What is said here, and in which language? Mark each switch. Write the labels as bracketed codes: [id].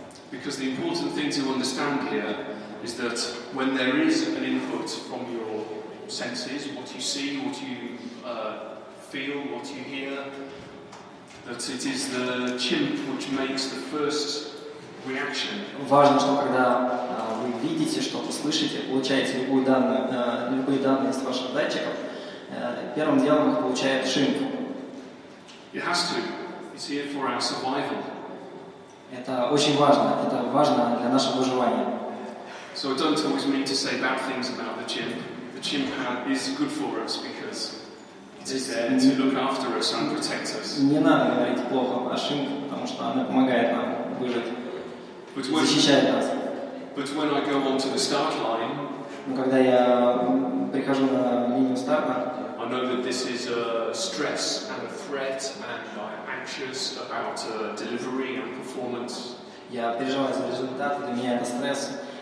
[en] Because the important thing to understand here is that when there is an input from your senses, what you see, what you feel, what you hear, that it is the chimp which makes the first reaction. [ru] Важно, что когда вы видите что-то, слышите, получаете любые данные из ваших датчиков, первым делом их получает шимп. [en] It has to. It's here for our survival. [ru] Это очень важно. Это важно для нашего выживания. [en] So I don't always mean to say bad things about the chimp. The chimp is good for us because it is there to look after us and protect us. [ru] Не надо говорить плохо о шимпе, потому что она помогает нам выжить, защищает нас. [en] But when I go onto the start line, [ru] но когда я прихожу на линию старта, [en] I know that this is a stress and a threat, and I'm anxious about delivery and performance. [ru] Я переживаю за результат, для меня это стресс.